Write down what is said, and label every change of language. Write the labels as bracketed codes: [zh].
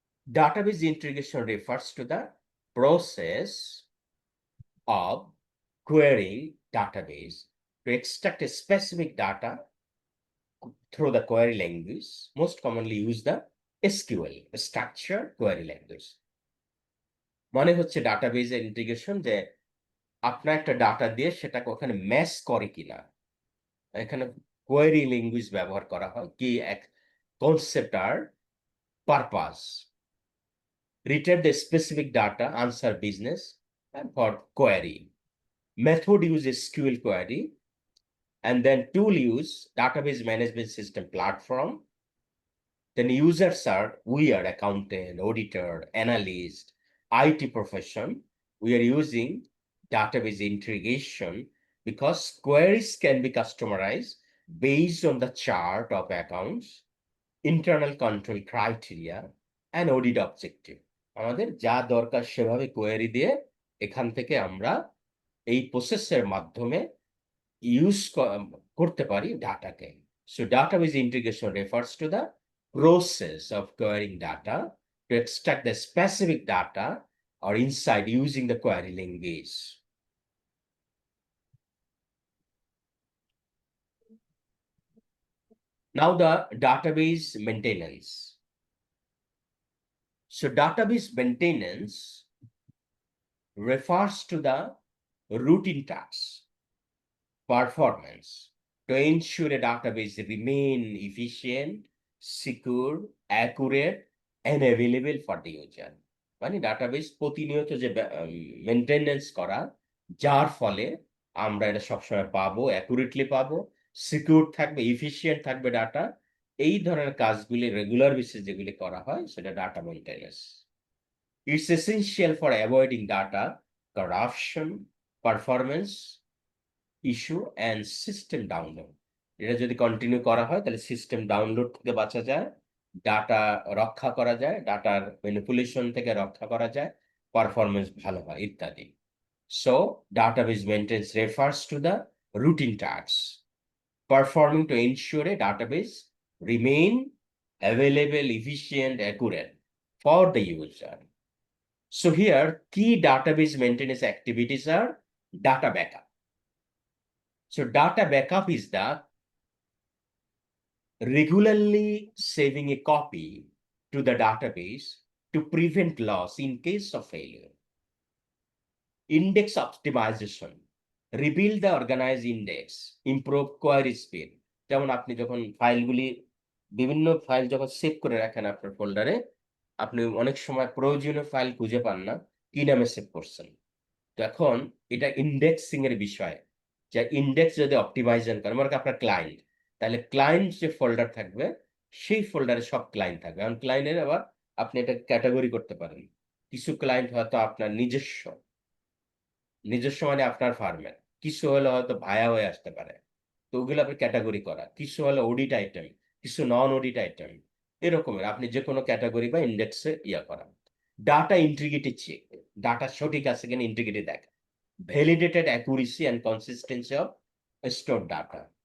[en] Database integration refers to the process of querying database to extract a specific data through the query language, most commonly use the SQL, structured query language. [bn] মানে হচ্ছে ডাটাবেজের integration, যে আপনার একটা data দিয়ে সেটাকে ওখানে match করে কিনা। এখানে কোয়েরি ল্যাঙ্গুয়েজ ব্যবহার করা হয় কি এক concept আর purpose. [en] Return the specific data, answer business for query. Method use SQL query, and then tool use database management system platform. Then users are, we are accountant, auditor, analyst, IT profession. We are using database integration because queries can be customized based on the chart of accounts, internal control criteria, and audit objective. [bn] আমাদের যা দরকার সেভাবে query দিয়ে এখান থেকে আমরা এই প্রসেসের মাধ্যমে ইউজ করতে পারি ডাটাকে। [en] So database integration refers to the process of querying data to extract the specific data or insight using the query language. Now the database maintenance. So database maintenance refers to the routine tasks, performance to ensure a database remain efficient, secure, accurate, and available for the user. [bn] মানে database প্রতিনিয়ত যে maintenance করা, যার ফলে আমরা এটা সবসময় পাবো, অ্যাকুরেটলি পাবো, সিকিউর থাকবে, ইফিশিয়েন্ট থাকবে ডাটা। এই ধরনের কাজগুলি রেগুলার বেসিস যেগুলি করা হয় সেটা data maintenance. [en] It's essential for avoiding data corruption, performance issue and system download. [bn] এটা যদি কন্টিনিউ করা হয় তাহলে সিস্টেম ডাউনলোড থেকে বাঁচা যায়, ডাটা রক্ষা করা যায়, ডাটার ম্যানিপুলেশন থেকে রক্ষা করা যায়, পারফরমেন্স ভালো হয় ইত্যাদি। [en] So database maintenance refers to the routine task performing to ensure a database remain available, efficient, accurate for the user. So here key database maintenance activities are data backup. So data backup is the regularly saving a copy to the database to prevent loss in case of failure. Index optimization, rebuild the organized index, improve query speed. [bn] যেমন আপনি যখন ফাইলগুলি বিভিন্ন file যখন save করে রাখেন আপনার ফোল্ডারে, আপনি অনেক সময় প্রয়োজনীয় ফাইল খুঁজে পান না, কি নামে সেভ করছেন। তো এখন এটা ইন্ডেক্সিং এর বিষয়, যে ইন্ডেক্স যদি অপটিমাইজেশন করেন, মনে করেন আপনার ক্লায়েন্ট, তাহলে ক্লায়েন্ট যে ফোল্ডার থাকবে সেই ফোল্ডারে সব ক্লায়েন্ট থাকবে। কারণ ক্লায়েন্টের আবার আপনি এটা ক্যাটাগরি করতে পারেন। কিছু ক্লায়েন্ট হয়তো আপনার নিজস্ব, নিজস্ব মানে আপনার ফার্মের, কিছু হলে হয়তো ভায়া হয়ে আসতে পারে, তো ওগুলো আপনি ক্যাটাগরি করা, কিছু হলো অডিট আইটেম, কিছু নন অডিট আইটেম, এরকমের আপনি যে কোনো ক্যাটাগরি বা ইন্ডেক্সে ইয়া করা। [en] data integrity check, [bn] ডাটা সঠিক আছে কিনা ইন্টিগ্রিটি দেখা। [en] Validated accuracy and consistency of stored data.